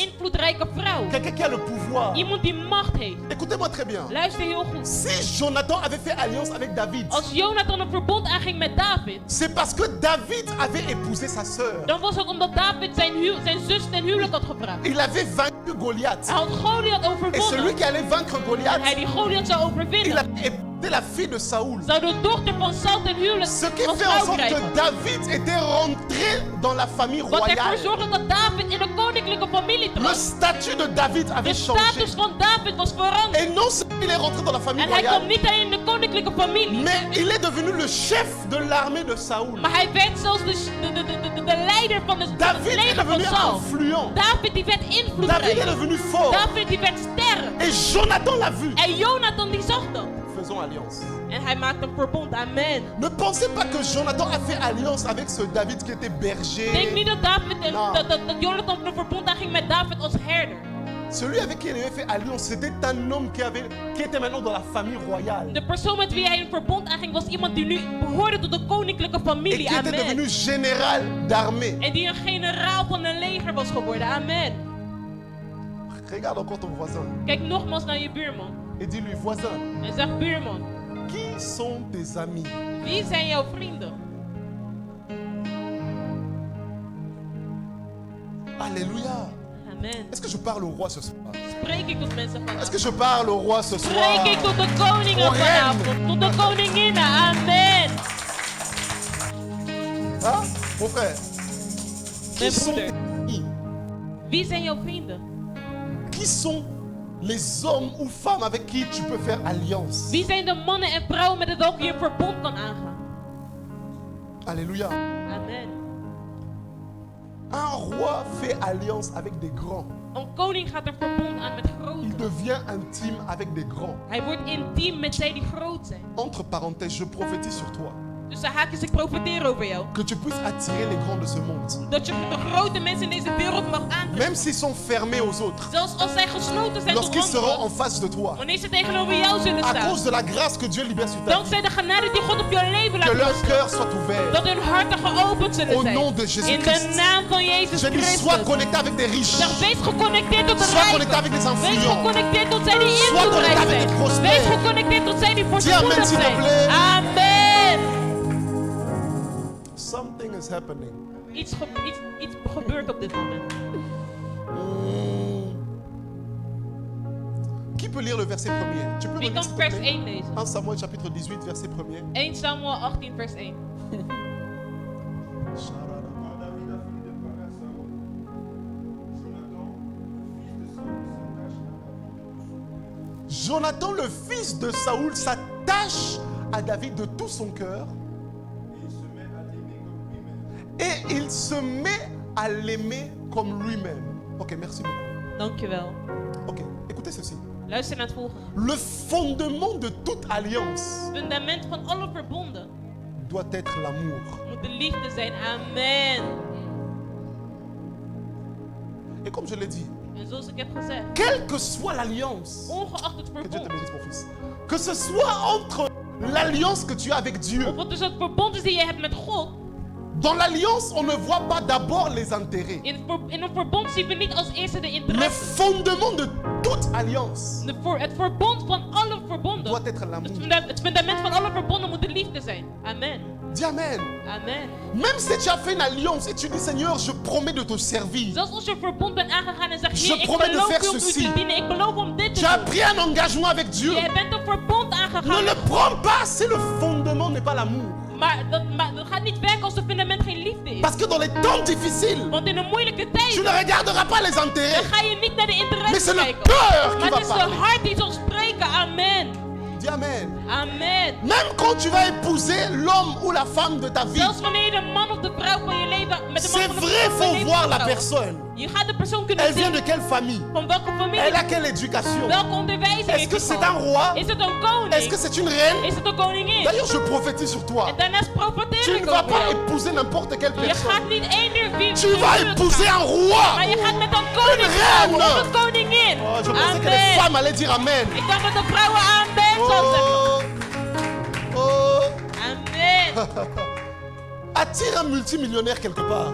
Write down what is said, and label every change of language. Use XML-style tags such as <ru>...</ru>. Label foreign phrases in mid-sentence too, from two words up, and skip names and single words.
<nl>invloedrijke vrouw.</nl> <fr>Quelqu'un qui a le pouvoir.</fr> <nl>Iemand die macht heeft.</nl> <fr>Écoutez-moi très bien.</fr> <nl>Luister heel goed.</nl> <fr>Si Jonathan avait fait alliance avec David,</fr> <nl>Als Jonathan een verbond aanging met David,</nl> <fr>c'est parce que David avait épousé sa sœur.</fr> <nl>dan was het omdat David zijn zus ten huwelijk had gevraagd.</nl> <fr>Il avait vaincu Goliath.</fr> <nl>Hij had Goliath</nl> <fr>Et celui</fr> <nl>overwonnen.</nl> <fr>qui allait vaincre</fr> <nl>En</nl> <fr>Goliath,</fr> <nl>hij die Goliath zou</nl> <fr>il</fr> <nl>overwinnen,</nl> <fr>a épousé la fille de Saoul.</fr> <nl>zou de dochter van Saul ten huwelijk</nl> <fr>Ce qui</fr> <nl>als</nl> <fr>fait en</fr> <nl>vrouw</nl> <fr>sorte que</fr> <nl>krijgen.</nl> <fr>David était rentré dans la famille</fr> <nl>Wat ervoor</nl> <fr>royale.</fr> <nl>zorgde dat David in de koninklijke familie</nl> <fr>Le</fr> <nl>trad.</nl> <fr>statut de David</fr> <nl>De</nl> <fr>avait changé.</fr> <nl>status van David was veranderd.</nl> <fr>Et non seulement il est rentré dans la famille</fr> <nl>En hij kwam</nl> <fr>royale,</fr> <nl>niet alleen in de koninklijke familie,</nl> <fr>mais il est devenu le chef de l'armée de Saoul.</fr> <nl>maar hij werd zelfs de leider van het</nl> <fr>David est</fr> <nl>leger van</nl> <fr>devenu</fr> <nl>Saul.</nl> <fr>influent.</fr> <nl>David die werd</nl> <fr>David est</fr> <nl>invloedrijk.</nl> <fr>devenu fort.</fr> <nl>David die werd sterk.</nl> <fr>Et Jonathan l'a vu.</fr> <nl>En Jonathan die zag dat.</nl> <fr>Faisons alliance.</fr> <nl>En hij maakte een verbond. Amen.</nl> <fr>Ne pensez pas que Jonathan a fait alliance avec ce David qui était</fr> <nl>Denk</nl> <fr>berger.</fr> <nl>niet dat David Nou. dat Jonathan een verbond aanging met David als herder.</nl> <fr>Celui avec qui il avait fait alliance, c'était un homme qui était maintenant dans la famille royale.</fr> <nl>De persoon met wie hij een verbond aanging was iemand die nu behoorde tot de koninklijke</nl> <fr>Et</fr> <nl>familie.</nl> <fr>qui était devenu</fr> <nl>Amen.</nl> <fr>général d'armée.</fr> <nl>En die een generaal van een leger was geworden. Amen.</nl> <fr>Regarde encore ton voisin</fr> <nl>Kijk nogmaals naar je buurman.</nl> <fr>et dis-lui, voisin,</fr> <nl>En zeg buurman,</nl> <fr>qui sont tes amis?</fr> <nl>wie zijn jouw vrienden?</nl> <fr>Alléluia. Amen. Est-ce que je parle au roi ce soir?</fr> <nl>Spreek ik tot mensen</nl> <fr>Est-ce que</fr> <nl>vanavond?</nl> <fr>je parle au roi ce soir?</fr> <nl>Spreek ik tot de koningen</nl> <fr>Au reine.</fr> <nl>vanavond? Tot de koninginnen. Amen.</nl> <fr>Hein, mon frère? Qui</fr> <nl>Mijn</nl> <fr>sont</fr> <nl>broeder.</nl> <fr>tes amis?</fr> <nl>Wie zijn jouw vrienden?</nl> <fr>Qui sont les hommes ou femmes avec qui tu peux faire alliance?</fr> <nl>Wie zijn de mannen en vrouwen met welke je een verbond kan aangaan?</nl> <fr>Alléluia. Amen. Un roi fait alliance avec des grands.</fr> <nl>Een koning gaat een verbond aan met</nl> <fr>Il</fr> <nl>groten.</nl> <fr>devient intime avec des grands.</fr> <nl>Hij wordt intiem met zij die groot zijn.</nl> <fr>Entre parenthèses, je prophétise sur toi.</fr> <nl>Dus de haakjes, ik profiteer over jou.</nl> <fr>Que tu puisses attirer les grands de ce monde.</fr> <nl>Dat je de grote mensen in deze wereld mag aantrekken.</nl> <fr>Même s'ils sont fermés aux autres.</fr> <nl>Zelfs als zij gesloten zijn tot</nl> <fr>Lorsqu'ils seront en</fr> <nl>anderen.</nl> <fr>face de toi.</fr> <nl>Wanneer ze tegenover jou zullen</nl> <fr>À</fr> <nl>staan.</nl> <fr>cause de la grâce que Dieu libère sur ta vie.</fr> <nl>Dankzij de genade die God op jouw leven</nl> <fr>Que</fr> <nl>laat</nl> <fr>leur</fr> <nl>rusten.</nl> <fr>cœur soit ouvert.</fr> <nl>Dat hun harten geopend zullen</nl> <fr>Au</fr> <nl>zijn.</nl> <fr>nom de Jésus</fr> <nl>In</nl> <fr>Christ.</fr> <nl>de naam van Jezus</nl> <fr>Je dis,</fr> <nl>Christus.</nl> <fr>sois connecté avec des riches.</fr> <nl>Zeg, wees geconnecteerd tot de</nl> <fr>Sois connecté avec des</fr> <nl>rijken. Wees</nl> <fr>influents.</fr> <nl>geconnecteerd tot zij die</nl> <fr>Sois</fr> <nl>invloedrijk</nl> <fr>connecté avec</fr> <nl>zijn.</nl> <fr>des prospères.</fr> <nl>Wees geconnecteerd tot zij die</nl> <fr>amen,</fr> <nl>voorspoedig</nl> <fr>s'il te</fr> <nl>zijn.</nl> <fr>plaît. Amen.</fr> <en>Something is happening.</en> <nl>Iets gebeurt op dit moment.</nl> <fr>Qui peut lire le verset premier? Tu peux</fr> <nl>Wie</nl> <fr>relire</fr> <nl>kan</nl> <fr>s'il te</fr> <nl>vers</nl> <fr>plaît?</fr> <nl>1 lezen?</nl> <fr>1 Samuel chapitre 18 verset 1er.</fr> <nl>1 Samuel 18 vers 1.</nl> <fr>Quand David a fini de parler à Saül, Jonathan, le fils de Saül, s'attache à David de tout son cœur. et il se met à l'aimer comme lui-même. Et il se met à l'aimer comme lui-même. Ok, merci beaucoup.</fr> <nl>Dankjewel.</nl> <fr>Ok, écoutez ceci.</fr> <nl>Luister naar het volgende.</nl> <fr>Le fondement de toute alliance</fr> <nl>Het fundament van alle verbonden</nl> <fr>doit être l'amour.</fr> <nl>moet de liefde zijn. Amen.</nl> <fr>Et comme je l'ai dit,</fr> <nl>En zoals ik heb gezegd,</nl> <fr>quelle que soit l'alliance,</fr> <nl>ongeacht het</nl> <fr>que Dieu te</fr> <nl>verbond,</nl> <fr>bénisse mon fils, que ce soit entre l'alliance que tu as avec Dieu,</fr> <nl>of wat dus het verbond is die je hebt met God,</nl> <fr>dans l'alliance, on ne voit pas d'abord les intérêts.</fr> <nl>in een verbond zien we niet als eerste de</nl> <fr>Le</fr> <nl>interesse.</nl> <fr>fondement de toute alliance</fr> <nl>Het verbond van alle verbonden,</nl> <fr>doit être l'amour.</fr> <nl>het fundament van alle verbonden moet de liefde zijn. Amen.</nl> <fr>Dis Amen. Amen. Même si tu as fait une alliance et tu dis Seigneur, je promets de te servir.</fr> <nl>Zelfs als je een verbond bent aangegaan en zegt,</nl> <fr>Je</fr> <nl>Heer, ik</nl> <fr>promets de</fr> <nl>beloof</nl> <fr>faire</fr> <nl>u om u</nl> <fr>ceci.</fr> <nl>te dienen, ik beloof om dit te</nl> <fr>Tu as</fr> <nl>doen.</nl> <fr>pris un engagement avec Dieu.</fr> <nl>Je bent een verbond</nl> <fr>Ne</fr> <nl>aangegaan.</nl> <fr>le prends pas si le fondement n'est pas l'amour.</fr> <nl>Maar dat gaat niet werken als het fundament geen liefde is.</nl> <fr>Parce que dans les temps difficiles,</fr> <nl>Want in een moeilijke</nl> <fr>tu</fr> <nl>tijd,</nl> <fr>ne regarderas pas les</fr> <nl>dan</nl> <fr>intérêts.</fr> <nl>ga je niet naar de</nl> <fr>Mais</fr> <nl>interesse</nl> <fr>c'est le</fr> <nl>kijken.</nl> <fr>cœur qui</fr> <nl>Maar</nl> <fr>va</fr> <nl>het is de</nl> <fr>parler.</fr> <nl>hart die zal spreken. Amen.</nl> <fr>Dis Amen. Amen. Même quand tu vas épouser l'homme ou la femme de ta vie,</fr> <nl>Zelfs wanneer je de man of de vrouw van je leven met de man</nl> <fr>c'est</fr> <nl>van de</nl> <fr>vrai, il</fr> <nl>vrouw van je</nl> <fr>faut</fr> <nl>leven</nl> <fr>voir la</fr> <nl>trouwen.</nl> <fr>personne.</fr> <nl>Je gaat de persoon kunnen</nl> <fr>Elle vient</fr> <nl>zien.</nl> <fr>de quelle famille?</fr> <nl>Van welke familie?</nl> <fr>Elle a quelle éducation?</fr> <nl>Welke onderwijzing</nl> <fr>Est-ce</fr> <nl>heeft</nl> <fr>que</fr> <nl>hij</nl> <fr>c'est</fr> <nl>gehad?</nl> <fr>un roi?</fr> <nl>Is het een koning?</nl> <fr>Est-ce que c'est une reine?</fr> <nl>Is het een koningin?</nl> <fr>D'ailleurs, je prophétise sur toi.</fr> <nl>En daarnaast profiteer</nl> <fr>Tu ne</fr> <nl>ik</nl> <fr>vas</fr> <nl>over</nl> <fr>pas</fr> <nl>jou.</nl> <fr>épouser n'importe quelle</fr> <nl>Je</nl> <fr>personne.</fr> <nl>gaat niet één wie</nl> <fr>Tu vas épouser un roi.</fr> <nl>maar je gaat met een koning</nl> <fr>reine.</fr> <nl>trouwen, of een koningin.</nl> <fr>Oh, je pensais que les Amen. femmes allaient dire Amen.</fr> <nl>Ik dacht dat de vrouwen amen zouden zeggen. Oh, oh.</nl> <fr>Amen. Attire un multimillionnaire quelque part.</fr>